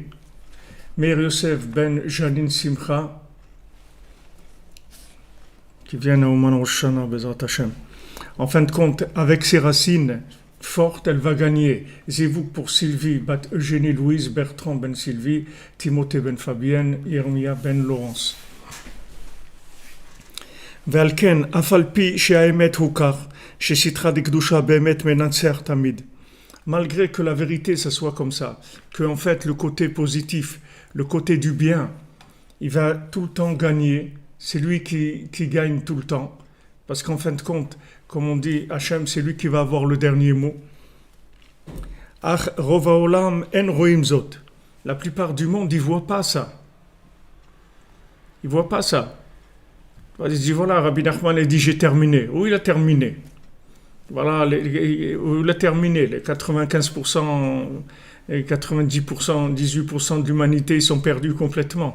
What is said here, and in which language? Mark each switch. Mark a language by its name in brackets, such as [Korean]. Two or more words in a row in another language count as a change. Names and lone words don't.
[French] Meir Yosef ben Janine Simcha, qui vient au Ouman Rosh Hashanah, [Hebrew] בעזרת השם. [French] En fin de compte, avec ses racines fortes, elle va gagner. Zévouk pour Sylvie, Bat Eugénie Louise, Bertrand ben Sylvie, Timothée ben Fabienne, Yermia ben Laurence. [Hebrew] ועל כן, אף על פי שהאמת הוא כך, שסתרא דקדושה באמת מנצח תמיד. [French] Malgré que la vérité, ça soit comme ça, que en fait le côté positif, le côté du bien, il va tout le temps gagner, c'est lui qui gagne tout le temps. Parce qu'en fin de compte, comme on dit, Hachem, c'est lui qui va avoir le dernier mot. [Hebrew] אך רוב העולם אינם רואים זאת. [French] La plupart du monde, ils ne voient pas ça. Ils ne voient pas ça. Il dit, voilà, Rabbi Nachman a dit, j'ai terminé. Où il a terminé? Voilà, où il a terminé. Les 95%, et 90%, 18% de l'humanité, ils sont perdus complètement.